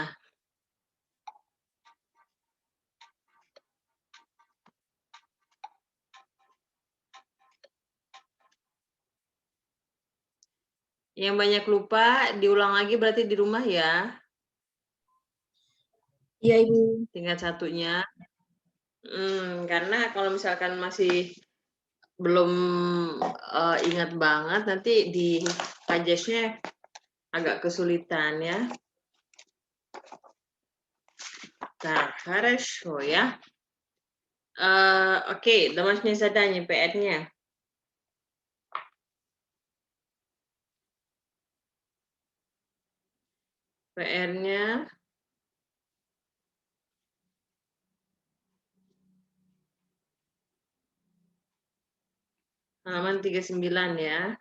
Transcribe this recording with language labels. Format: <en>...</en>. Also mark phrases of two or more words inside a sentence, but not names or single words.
<id>Yang banyak lupa, diulang lagi berarti di rumah ya. Iya, Ibu. Tingkat satunya. Karena kalau misalkan masih belum ingat banget, nanti di pagesnya agak kesulitan ya.</id> <ru>Так, хорошо,</ru> <id>ya. Oke,</id> <ru>домашнее задание,</ru> <id>PR-nya. PR-nya halaman 39 ya.</id>